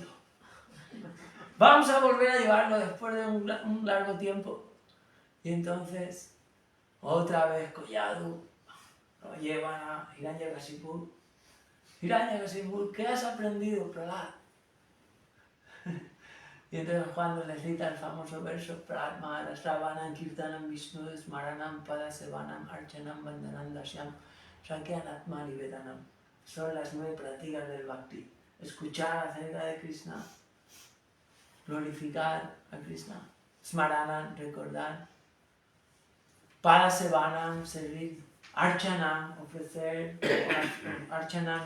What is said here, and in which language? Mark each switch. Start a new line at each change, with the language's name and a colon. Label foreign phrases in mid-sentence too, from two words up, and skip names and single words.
Spanish: Vamos a volver a llevarlo después de un largo tiempo. Y entonces, otra vez Collado, lo llevan a Hiranyakasipu. Hiranyakasipu, ¿qué has aprendido, Prahlad? Y entonces cuando le cita el famoso verso Prahlad
Sanskrit: Maharaj Sravanam Kirtanam Vishnu Smaranam Padasevanam Archanam Vandanam Dashyam Sakyanatma Nivedanam.
Spanish: Son las 9 prácticas del Bhakti. Escuchar acerca de Krishna, glorificar a Krishna, Smaranam, recordar, Padasevanam, servir, Archanam, ofrecer, Archanam